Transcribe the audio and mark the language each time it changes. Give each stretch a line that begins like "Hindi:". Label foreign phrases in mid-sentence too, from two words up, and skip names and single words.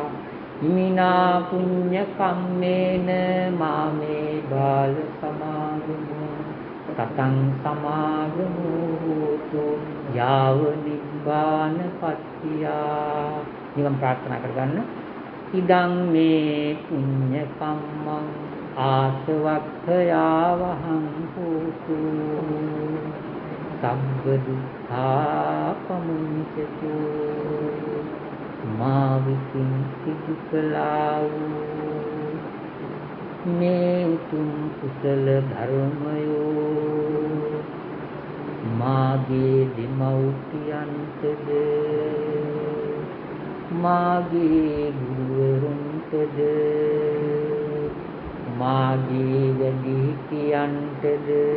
Pali: ඉමිනා පුඤ්ඤ කම්මේන මාමේ බාල සමාගමෝ සතං සමාගමෝ හෝතු යාව නිබ්බානපත්තියා.
Sinhala: නිවන් ප්‍රාර්ථනා කරගන්න.
Pali: ඉදං මේ පුඤ්ඤ කම්මං ආසවක්ඛයාවහං හෝතු සබ්බ දුක්ඛා පමුඤ්චතු.
Sinhala: මා විසින් සිදු කළා වූ මේ උතුම් කුසල ධර්මයෝ මාගේ දෙමව්පියන්ටද මාගේ ගුරුවරුන්ටද මාගේ වැඩිහිටියන්ටද